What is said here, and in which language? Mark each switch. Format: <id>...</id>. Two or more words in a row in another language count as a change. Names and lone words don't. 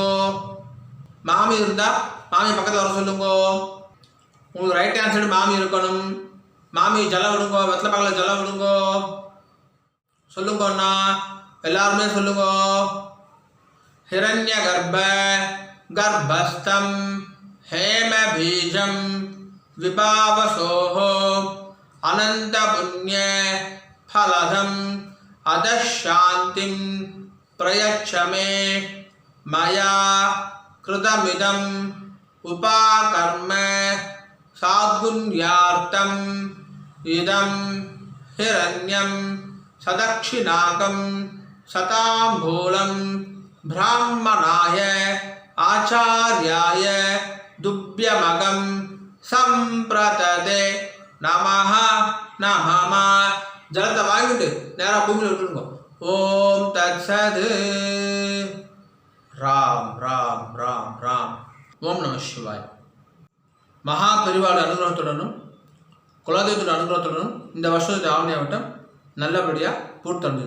<ta>மாமி இருந்தா மாமி பக்கத்தில் வர சொல்லுங்க. உங்களுக்கு</ta> <en>right hand side</en> <ta>மாமி இருக்கணும். மாமி ஜலம் விடுங்க. வெத்தலை பாக்கில் ஜலம் விடுங்க. சொல்லுங்க அண்ணா, எல்லாருமே சொல்லுங்க.</ta> <sa>हिरण्य गर्भ गर्भस्थं हेम बीजं विपावसोः अनंत पुण्य फलदं अधः शांतिं प्रयच्छ मे मया कृतमिदं उपाकर्म साद्गुण्यार्थं इदं हिरण्यं सदक्षिणाकं शताम्बूलं ब्राह्मणाय आचार्याय दुभ्यमगं संप्रतते नमः नमः.</sa> <ta>ஜலத்தை வாங்கிட்டு நேராக பூமியில் விட்டுருங்க.</ta> <sa>ॐ तत्सत्. राम् राम् राम् राम्. ॐ नम शिवाय.</sa> <ta>மகா பெரிவாளர் அனுகிரகத்துடனும் குலதெய்வத்தோட அனுகிரகத்துடனும் இந்த வருஷத்து ஆவணியாவட்டம் நல்லபடியாக பூர்த்தடைந்தது.</ta>